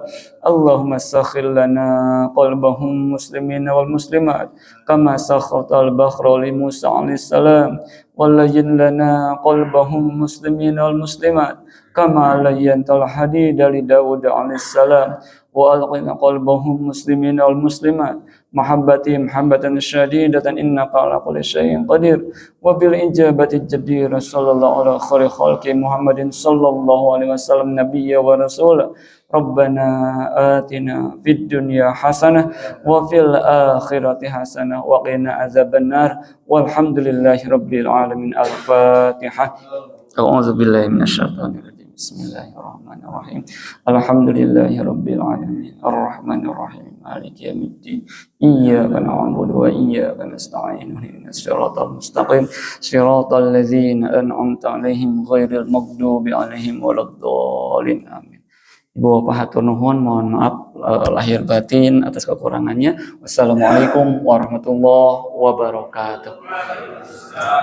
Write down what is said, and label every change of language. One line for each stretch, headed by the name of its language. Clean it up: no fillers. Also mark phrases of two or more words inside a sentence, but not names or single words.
Arabic: اللهم سخر لنا قلبهم مسلمين ومسلمات كما سخرت البحر لموسى عليه السلام ولين لنا قلبهم مسلمين ومسلمات كما لينت الحديد لداود عليه السلام وألق قلبهم مسلمين ومسلمات محبتهم محبة شديدة إنك على كل شيء قدير وبالإجابة جدير. صلى الله عليه خير خلقه محمد صلى الله عليه وسلم نبيا ورسولا. ربنا آتنا في الدنيا حسنة وفي الآخرة حسنة وقنا عذاب النار والحمد لله رب العالمين. Al-Fatihah. أعوذ بالله من الشيطان الرجيم. بسم الله الرحمن الرحيم. الحمد لله رب العالمين. الرحمن الرحيم مالك يوم الدين. إياك نعبد وإياك نستعين اهدنا الصراط المستقيم. صراط الذين أنعمت عليهم غير المغضوب عليهم ولا الضالين.
Sundanese: Amin. Ibu Bapak hatur nuhun,
Indonesian: mohon maaf lahir batin atas kekurangannya.
Arabic: والسلام عليكم ورحمة الله وبركاته.